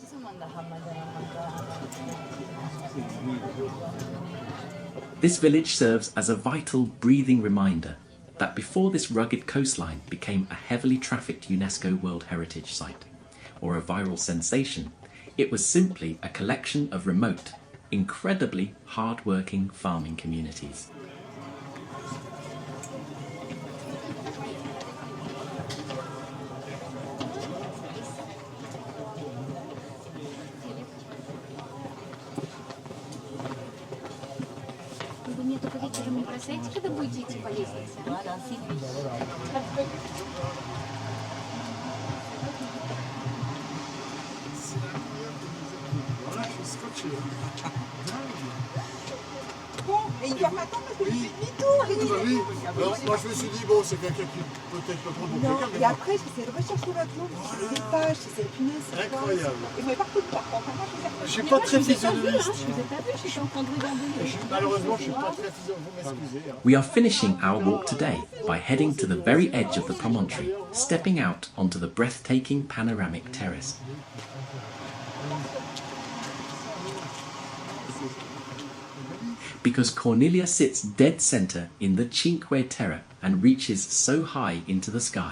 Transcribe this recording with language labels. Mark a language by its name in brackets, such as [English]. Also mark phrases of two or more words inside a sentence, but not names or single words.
[English] This village serves as a vital, breathing reminder that before this rugged coastline became a heavily trafficked UNESCO World Heritage Site, or a viral sensation, it was simply a collection of remote, incredibly hard-working farming communities. [Russian] Вы мне только вечером не бросаете, когда будете идти по лестнице? [French] Bon, et il doit m'attendre parce que je fais demi-tour. Oui. Alors, moi je me suis dit, bon, c'est quelqu'un qui peut-être me prend pour Non, quelqu'un, et mais après, j'essaie de rechercher votre nom, les pages, j'essaie de punaise, c'est quoi incroyable. Et moi, partout, par contre, moi, Je suis pas très physionomiste. Je vous ai pas vu, j'étais en train de regarder. Malheureusement, je suis pas très physionomiste, vous m'excusez. Hein. [English] We are finishing our walk today by heading to the very edge of the promontory, stepping out onto the breathtaking panoramic terrace. Because Corniglia sits dead centre in the Cinque Terre and reaches so high into the sky.